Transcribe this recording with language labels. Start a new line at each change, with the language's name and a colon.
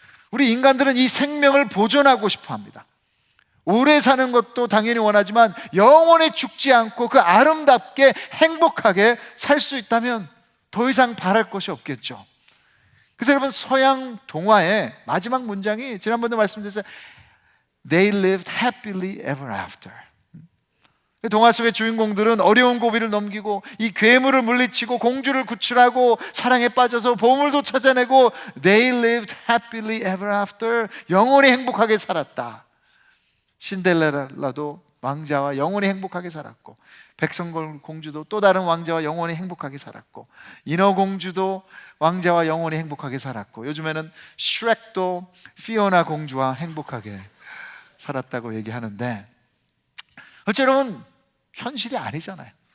Korean: 우리 인간들은 이 생명을 보존하고 싶어 합니다. 오래 사는 것도 당연히 원하지만 영원히 죽지 않고 그 아름답게 행복하게 살 수 있다면 더 이상 바랄 것이 없겠죠. 그래서 여러분, 서양 동화의 마지막 문장이 지난번에 말씀드렸어요.
English: They lived happily ever after.
Korean: 동화 속의 주인공들은 어려운 고비를 넘기고 이 괴물을 물리치고 공주를 구출하고 사랑에 빠져서 보물도 찾아내고
English: They lived happily ever after.
Korean: 영원히 행복하게 살았다. 신데렐라도 왕자와 영원히 행복하게 살았고, 백성골 공주도 또 다른 왕자와 영원히 행복하게 살았고, 인어공주도 왕자와 영원히 행복하게 살았고, 요즘에는 슈렉도 피오나 공주와 행복하게 살았다고 얘기하는데, 어째 여러분, 현실이 아니잖아요.